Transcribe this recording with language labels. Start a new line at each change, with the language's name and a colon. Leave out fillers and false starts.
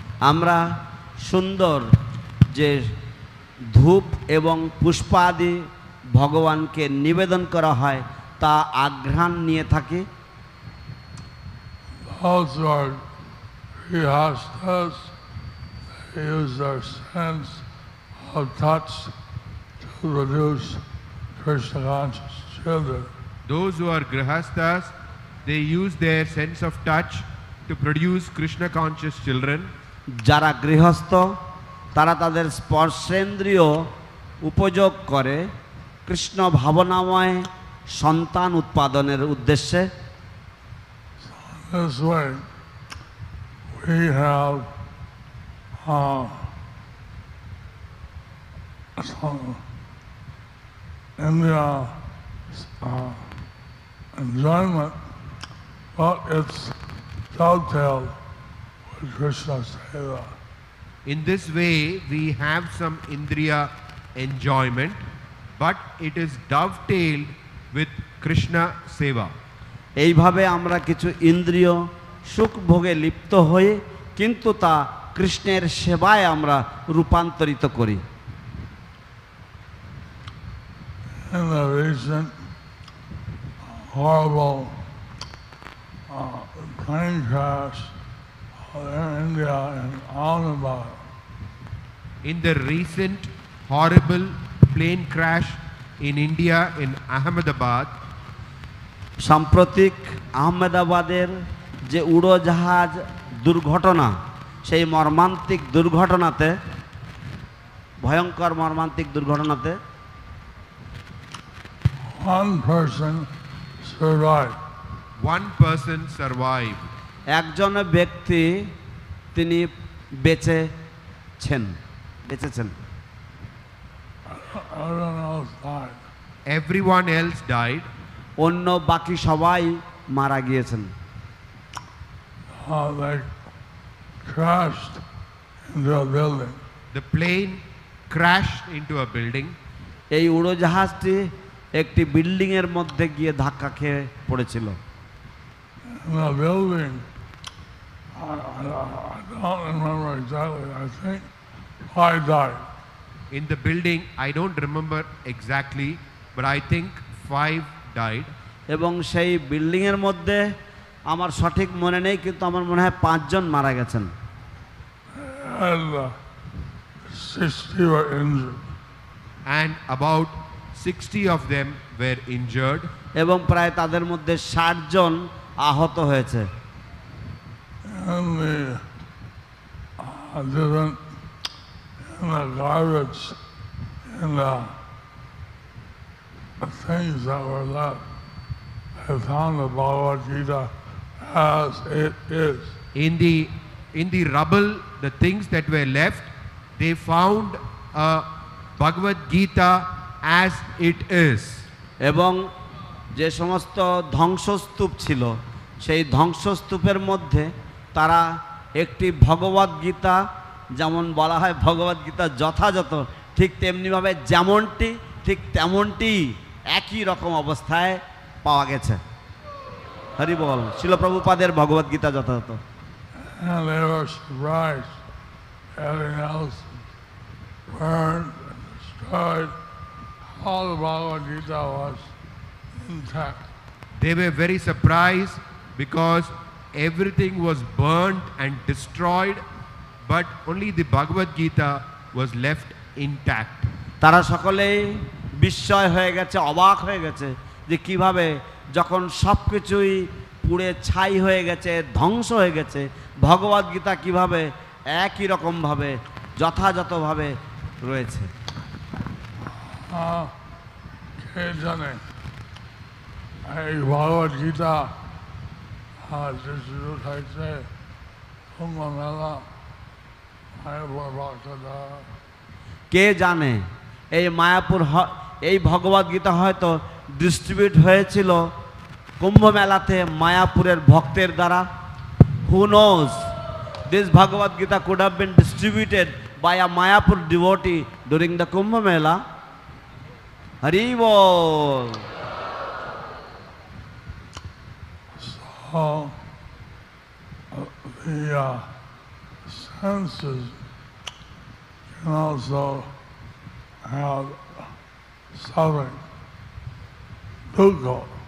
Bangla: আমরা সুন্দর যে ধূপ এবং পুষ্পাদি ভগবানকে নিবেদন করা হয় তা আঘ্রাণ নিয়ে থাকি।
English: those who are grihastas, they use their sense of touch to produce Krishna conscious children. Those who are grihastas, they use their sense of touch to produce Krishna conscious children.
Bangla: যারা গৃহস্থ তারা তাদের স্পর্শেন্দ্রিয় উপযোগ করে কৃষ্ণ ভাবনাময় সন্তান উৎপাদনের উদ্দেশ্যে।
English: This way, we have some India enjoyment, but it's dovetailed with Krishna Seva. In this way, we have some Indriya enjoyment, but it is dovetailed with Krishna Seva.
Bangla: এইভাবে আমরা কিছু ইন্দ্রিয় সুখ ভোগে লিপ্ত হয়ে কিন্তু তা কৃষ্ণের সেবায় আমরা রূপান্তরিত করি।
English: In the recent horrible plane crash in India in Ahmedabad, In the recent horrible plane crash in India in Ahmedabad,
Bangla: সাম্প্রতিক আহমেদাবাদের যে উড়োজাহাজ দুর্ঘটনা, সেই মর্মান্তিক দুর্ঘটনাতে, ভয়ঙ্কর মর্মান্তিক দুর্ঘটনাতে
English: one person survived. one person survived.
Bangla: একজন ব্যক্তি তিনি বেঁচেছেন।
English: Everyone else died. Everyone else died.
Bangla: অন্য বাকি সবাই মারা গিয়েছেন।
English: They crashed into a building. The plane crashed into a building.
Bangla: এই উড়োজাহাজটি একটি বিল্ডিং এর মধ্যে গিয়ে ধাক্কা খেয়ে পড়েছিল।
English: In the building, I don't remember exactly, I think 5 died. In the building, I don't remember exactly, but I think 5 died.
Bangla: এবং সেই বিল্ডিং এর মধ্যে আমার সঠিক মনে নেই, কিন্তু আমার মনে হয় 5 জন মারা গেছেন।
English: And 60 were injured. And about 60 of them were injured.
Bangla: এবং প্রায় তাদের মধ্যে 60 জন আহত হয়েছে।
English: And different in the garbage, in the things that were left, I found the Bhagavad Gita as it is. In the rubble, the things that were left, they found a Bhagavad Gita as it is.
Bangla: এবং যে সমস্ত ধ্বংসস্তূপ ছিল, সেই ধ্বংসস্তূপের মধ্যে তারা একটি ভগবদ গীতা, যেমন বলা হয় ভগবদ গীতা যথাযথ ঠিক তেমনিভাবে যেমনটি ঠিক তেমনটি একই রকম অবস্থায় পাওয়া গেছে। হরি বল। শিল প্রভুপাদের ভগবদ গীতা যথাযথ।
English: And they were surprised. Everything else burned and destroyed. All the Bhagavad Gita was intact. They were very surprised because everything was burnt and destroyed, but only the Bhagavad Gita was left intact.
Bangla: তারা সকলেই বিস্ময় হয়ে গেছে, অবাক হয়ে গেছে যে কিভাবে যখন সব কিছুই পুড়ে ছাই হয়ে গেছে, ধ্বংস হয়ে গেছে, ভগবদ গীতা কিভাবে একই রকমভাবে যথাযথভাবে রয়েছে। কে জানে এই ভগবদ গীতা যে শুরু হয়েছে কুম্ভ মেলা মায়াপুর ভক্তরা, কে জানে এই মায়াপুর এই ভগবদ গীতা হয়তো ডিস্ট্রিবিউট হয়েছিল কুম্ভ মেলাতে মায়াপুরের ভক্তের দ্বারা।
English: Who knows? This Bhagavad Gita could have been distributed by a Mayapur devotee during the Kumbh Mela. Hari Bol. So the senses can also have suffering, dukkha.